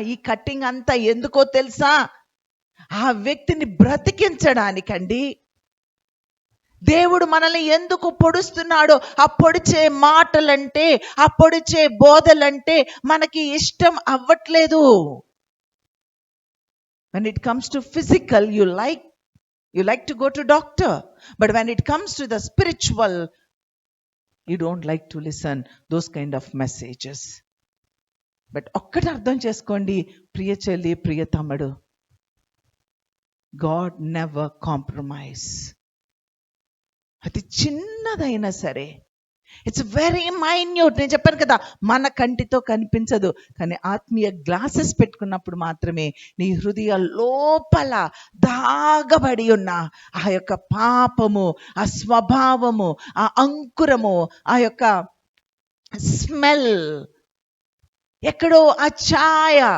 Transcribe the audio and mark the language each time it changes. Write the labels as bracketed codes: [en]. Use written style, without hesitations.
[te] ఈ కట్టింగ్ అంతా ఎందుకో తెలుసా? ఆ వ్యక్తిని బ్రతికించడానికండి. దేవుడు మనల్ని ఎందుకు పొడుస్తున్నాడో, ఆ పొడిచే మాటలంటే, ఆ పొడిచే బోధలంటే మనకి ఇష్టం అవ్వట్లేదు. [en] When it comes to physical, you like to go to doctor, but when it comes to the spiritual, you don't like to listen those kind of messages. [te] But ఒక్కటి అర్థం చేసుకోండి ప్రియ చెల్లి, ప్రియ తమ్ముడు, [en] God never compromise. [te] అది చిన్నదైనా సరే, [en] It's very minute. [te] నేను చెప్పాను కదా, మన కంటితో కనిపించదు, కానీ ఆత్మీయ గ్లాసెస్ పెట్టుకున్నప్పుడు మాత్రమే నీ హృదయ లోపల దాగబడి ఉన్న ఆ యొక్క పాపము, ఆ స్వభావము, ఆ అంకురము, ఆ యొక్క స్మెల్, ఎక్కడో ఆ ఛాయ.